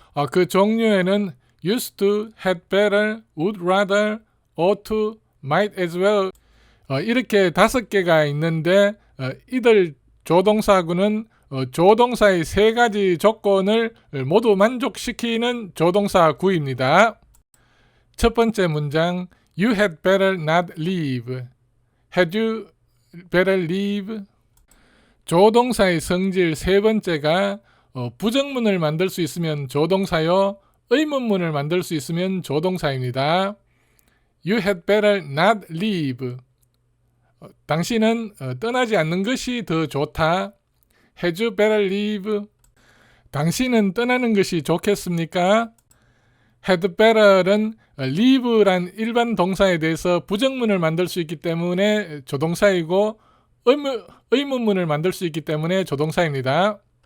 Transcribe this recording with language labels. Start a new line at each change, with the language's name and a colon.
Korean: 그 종류에는 used to, had better, would rather, ought to, might as well 이렇게 5개가 있는데 이들 조동사구는 조동사의 세 가지 조건을 모두 만족시키는 조동사구입니다. 첫 번째 문장
English: You had better not leave. Had you better leave?
Korean: 조동사의 성질 세 번째가 부정문을 만들 수 있으면 조동사요, 의문문을 만들 수 있으면 조동사입니다.
English: You had better not leave.
Korean: 당신은 떠나지 않는 것이 더 좋다.
English: Had you better leave?
Korean: 당신은 떠나는 것이 좋겠습니까? had better는 leave란 일반 동사에 대해서 부정문을 만들 수 있기 때문에 조동사이고 의문문을 만들 수 있기 때문에 조동사입니다.